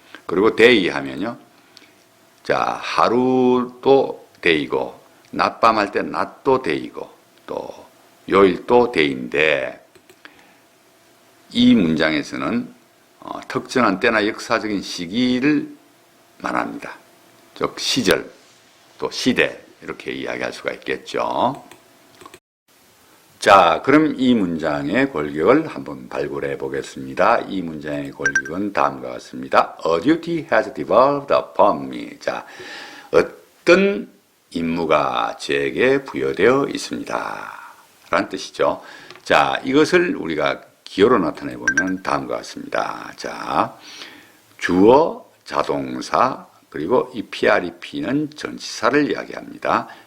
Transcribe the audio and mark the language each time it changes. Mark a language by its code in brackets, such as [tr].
[ko] 그리고 day 하면요. 자, 하루도 day고, 낮밤 할 때 낮도 day고, 또 요일도 day인데, 이 문장에서는 특정한 때나 역사적인 시기를 말합니다. 즉, 시절, 또 시대, 이렇게 이야기할 수가 있겠죠. 자, 그럼 이 문장의 골격을 한번 발굴해 보겠습니다. 이 문장의 골격은 다음과 같습니다. [en] A duty has devolved upon me. [ko] 자, 어떤 임무가 제게 부여되어 있습니다. 라는 뜻이죠. 자, 이것을 우리가 기호로 나타내 보면 다음과 같습니다. 자, 주어, 자동사, 그리고 이 PREP는 전치사를 이야기합니다.